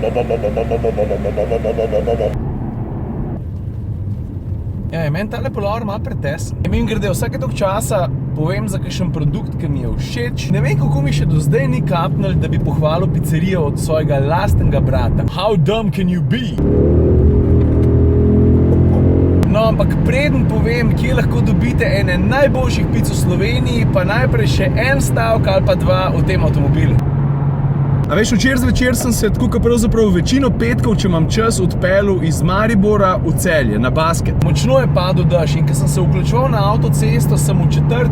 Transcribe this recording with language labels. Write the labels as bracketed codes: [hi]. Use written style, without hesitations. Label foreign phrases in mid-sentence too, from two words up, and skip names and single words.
[sl] Ja, meni tale polar malo pretesen. Mim grede, vsake toliko časa povem za kakšen produkt, ki mi je všeč. Ne vem, kako mi še do zdaj ni kapnil, da bi pohvalil pizzerijo od svojega lastnega brata. [en] How dumb can you be? [sl] No, ampak preden povem, kje lahko dobite ene najboljših pic v Sloveniji, pa najprej še en stavek ali pa dva o tem avtomobilu. A veš, včeraj zvečer sem se tako pravzaprav večino petkov, če imam čas, odpeljal iz Maribora v Celje, na basket. Močno je padel dež in ko sem se vključeval na avtocesto, sem v 4.